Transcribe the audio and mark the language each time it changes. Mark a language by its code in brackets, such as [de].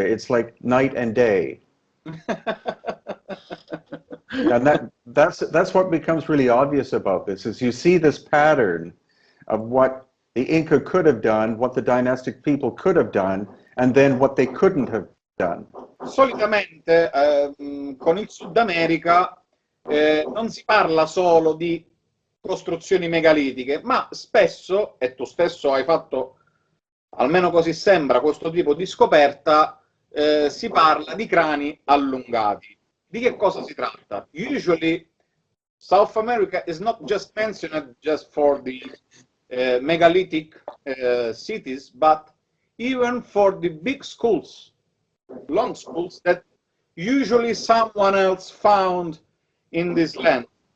[en] It's like night and day. And that's what becomes really obvious about this, is you see this pattern of what the Inca could have done, what the dynastic people could have done, and then what they couldn't have done. [it] Solitamente con il Sud America non si parla solo di costruzioni megalitiche, ma spesso, e tu stesso hai fatto, almeno così sembra, questo tipo di scoperta, si parla di crani allungati. Di che cosa si tratta? [en] Usually South America is not just mentioned just for the megalithic cities, but even for the big skulls, long skulls that usually someone else found in this land.